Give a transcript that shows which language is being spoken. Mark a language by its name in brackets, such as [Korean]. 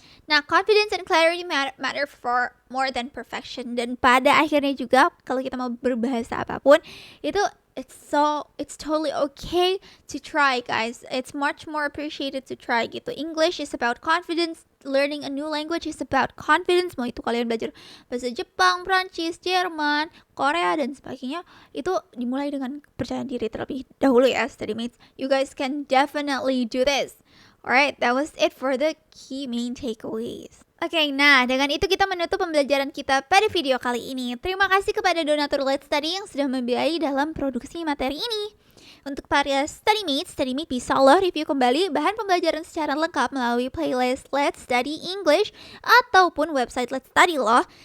[English] Nah, confidence and clarity matter for more than perfection. [Indonesian] Dan pada akhirnya juga kalau kita mau berbahasa apapun, itu [English] it's totally okay to try, guys. It's much more appreciated to try gitu. English is about confidence. Learning a new language is about confidence. [Indonesian] Mau itu kalian belajar bahasa Jepang, Prancis, Jerman, Korea, dan sebagainya, itu dimulai dengan percaya diri terlebih dahulu ya, study mates. [English] You guys can definitely do this. Alright, that was it for the key main takeaways. [Indonesian] Oke, nah dengan itu kita menutup pembelajaran kita pada video kali ini. Terima kasih kepada donatur Let's Study yang sudah membiayai dalam produksi materi ini. Untuk para StudyMate bisa loh review kembali bahan pembelajaran secara lengkap melalui playlist Let's Study English ataupun website Let's Study loh.